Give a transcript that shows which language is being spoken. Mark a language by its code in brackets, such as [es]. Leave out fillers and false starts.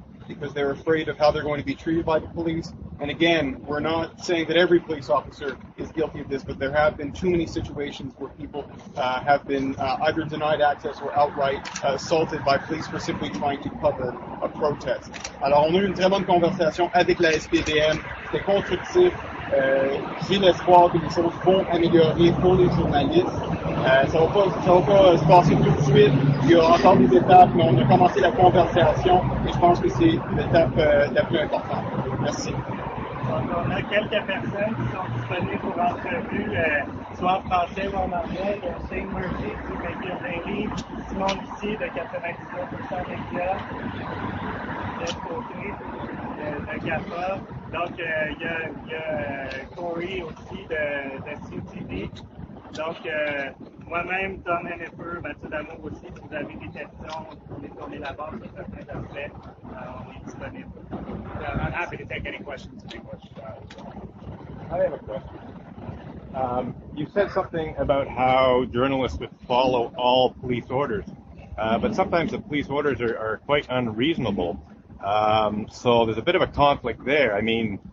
[en] Because they're afraid of how they're going to be treated by the police. And again, we're not saying that every police officer is guilty of this, but there have been too many situations where people have been either denied access or outright assaulted by police for simply trying to cover a protest. [fr] Alors, on a eu une très bonne conversation avec la SPVM. C'était constructif. J'ai l'espoir que les choses vont améliorer pour les journalistes. Ça va pas se passer tout de suite. Il y a encore des étapes, mais on a commencé la conversation et je pense que c'est l'étape la plus importante. Merci. Donc, on a quelques personnes qui sont disponibles pour entrevue, soit en français ou en anglais. Il y a Shane Murphy du Baker Daily, Simon Lucier de 99% Média, Jeff Côté de GAFA. Donc, il y a Corey aussi de CTV. Donc, moi-même, Tom Hennifer, Mathieu Damour aussi, si vous avez des questions, on est là-bas sur certains aspects, on est disponible. [en] I'm happy to take any questions in English. I have a question. You said something about how journalists would follow all police orders, but sometimes the police orders are quite unreasonable. So there's a bit of a conflict there. I mean,